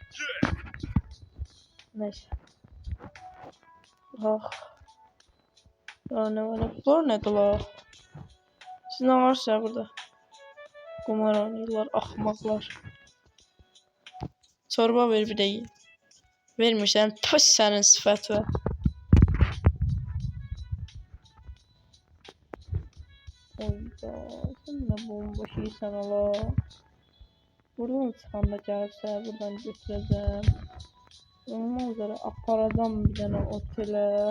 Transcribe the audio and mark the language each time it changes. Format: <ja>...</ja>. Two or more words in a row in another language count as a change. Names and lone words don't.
<tr>Neyse. Ne var? Bunlar nedir la? Siz ne varsa burada? Kumar oynuyorlar, ahmaklar. Çorba ver bir de yiyin.</tr> <az>Vermirsən, püs sənin sifətə. Oyda, sən nə bomba şeysən ala. Buradan çıxanda gəlibsə, buradan götürəcəm. Ondan sonra aparacam bir dənə otelə.</az>